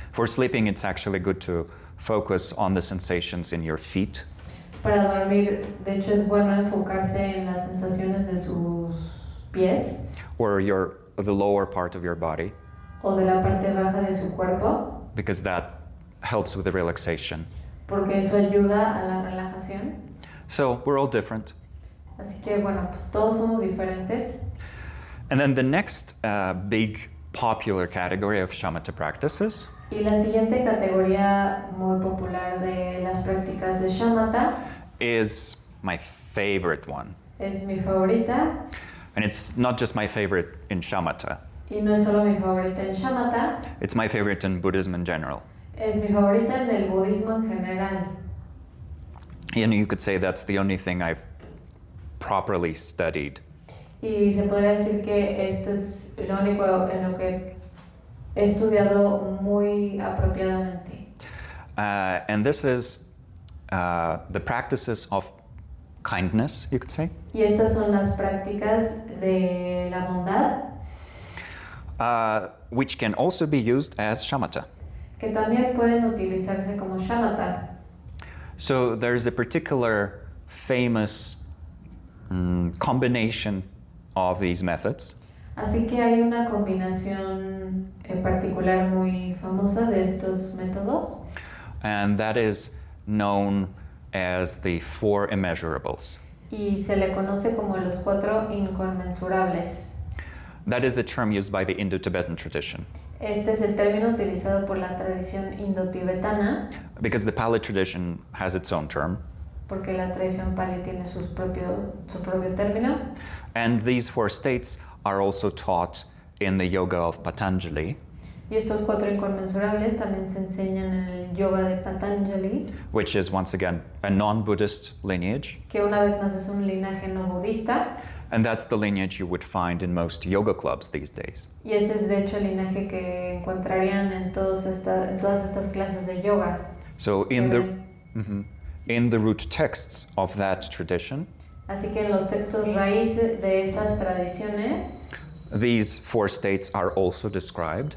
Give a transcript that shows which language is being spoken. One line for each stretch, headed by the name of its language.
English: For sleeping, it's actually good to focus on the sensations in your feet.
Spanish: Para dormir, de hecho, es bueno enfocarse en las sensaciones de sus pies
English: Or the lower part of your body,
Spanish: o de la parte baja de su cuerpo,
English: because that helps with the relaxation.
Spanish: porque eso ayuda a la relajación.
English: So we're all different.
Spanish: Así que bueno, pues, todos somos diferentes.
English: And then the next big popular category of shamatha practices
Spanish: Y la siguiente categoría muy popular de las prácticas de shamatha
English: is my favorite one.
Spanish: es mi favorita,
English: And it's not just my favorite in shamatha,
Spanish: y no es solo mi favorita en shamatha,
English: it's my favorite in Buddhism in general.
Spanish: es mi favorita en el budismo en general.
English: And you could say that's the only thing I've properly studied.
Spanish: Y se podría decir que esto es lo único en lo que he estudiado muy apropiadamente.
English: And this is the practices of kindness, you could say,
Spanish: Y estas son las prácticas de la bondad,
English: which can also be used as shamatha.
Spanish: que también pueden utilizarse como shamatha.
English: So there's a particular famous combination of these methods,
Spanish: Así que hay una combinación en particular muy famosa de estos métodos,
English: and that is known as the four immeasurables.
Spanish: y se le conoce como los 4 inconmensurables.
English: That is the term used by the Indo-Tibetan tradition,
Spanish: Este es el término utilizado por la tradición indotibetana,
English: because the Pali tradition has its own term.
Spanish: porque la tradición Pali tiene su propio término.
English: And these four states are also taught in the yoga of Patanjali,
Spanish: Y estos 4 inconmensurables también se enseñan en el yoga de Patanjali,
English: which is once again a non-Buddhist lineage.
Spanish: que una vez más es un linaje no budista,
English: And that's the lineage you would find in most yoga clubs these days.
Spanish: y ese es de hecho el linaje que encontrarían en todas estas clases de yoga.
English: So
Spanish: que
English: in
Spanish: ven.
English: in the root texts of that tradition,
Spanish: Así que en los textos raíz de esas tradiciones,
English: these four states are also described.